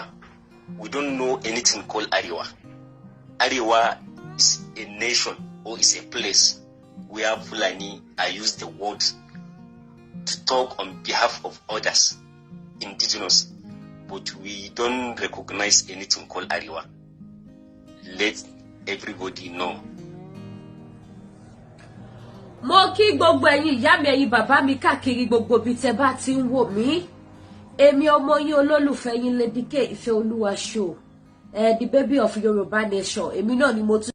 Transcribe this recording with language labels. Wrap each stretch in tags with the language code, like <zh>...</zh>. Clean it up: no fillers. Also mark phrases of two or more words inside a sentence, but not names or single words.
<en>We don't know anything called Arewa. Arewa is a nation or is a place where Fulani I use the word to talk on behalf of others, indigenous, but we don't recognize anything called Arewa. Let everybody know.</en> <yo>Mo kí gbogbo ẹ̀yin ìyá mi ẹ̀yin bàbá mi káàkiri gbogbo bí tẹ́ bá ti ń wò mí. Èmi ọmọ yín olólùfẹ́ yín Lady K Ìfẹ́ Olúwa show.</yo> <en>The baby of Yoruba nation.</en> <yo>Èmi náà ni mo</yo>